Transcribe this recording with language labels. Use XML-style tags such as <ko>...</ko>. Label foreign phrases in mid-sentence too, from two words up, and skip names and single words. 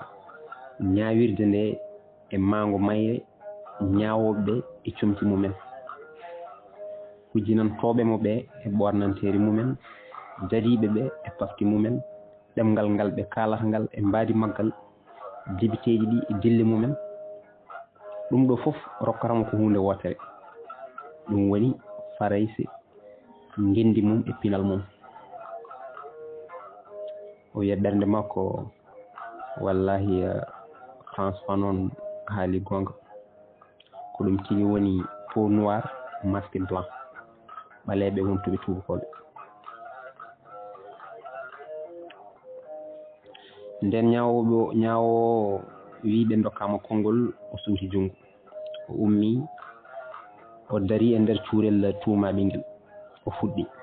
<ff>ñaawirde nde e maango mayre ñaawooɓe ɓe e comci mumen hujjinantooɓe mo ɓe e ɓoornanteeri mumen dadiiɓe ɓe e pafti mumen ɗemngal ngal ɓe kaalata ngal e mbaadi maggal députéji ɗi e dille mumen ɗum ɗo fof rokkatamo ko huunde wootere ɗum woni farayse ngendi mum e pinal mum o wiya ɓernde makko wallahi François noon haali gonga ko ɗum tigi woni</ff> <fr>peau noir masque blanc</fr> <ff>ɓaleeɓe wontuɓe tubakoɓe. Nden ñaawo wiiɓe dokkaama konngol o suuti junngo o ummi o darii e ndeer cuurel tuumaaɓe ngel o fuɗɗi</ff>